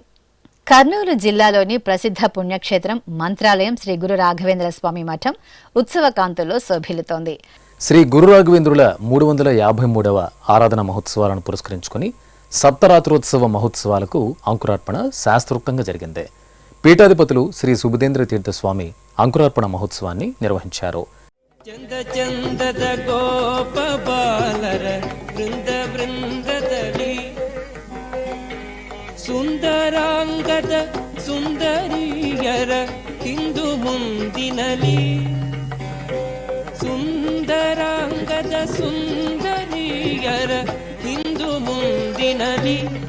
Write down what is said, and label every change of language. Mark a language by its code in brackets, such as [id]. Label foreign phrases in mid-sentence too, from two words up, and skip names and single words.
[te] కర్నూలు జిల్లాలోని ప్రసిద్ధ పుణ్యక్షేత్రం మంత్రాలయం శ్రీ గురు రాఘవేంద్ర స్వామి మఠం ఉత్సవ కాంతుల్లో శోభిల్లుతోంది. శ్రీ గురు రాఘవేంద్రుల 353వ ఆరాధన మహోత్సవాలను పురస్కరించుకుని సప్తరాత్రోత్సవ మహోత్సవాలకు అంకురార్పణ శాస్త్రోక్తంగా జరిగింది. పీఠాధిపతులు శ్రీ సుబుధేంద్ర తీర్థ స్వామి అంకురార్పణ మహోత్సవాన్ని నిర్వహించారు. [kn] ಚಂದ ಚಂದದ ಗೋಪ ಬಾಲರ ಬೃಂದ ಬೃಂದದಲ್ಲಿ ಸುಂದರಾಂಗದ ಸುಂದರಿಯರ ಹಿಂದು ಮುಂದಿನಲಿ, ಸುಂದರಾಂಗದ ಸುಂದರಿಯರ ಹಿಂದು ಮುಂದಿನಲಿ,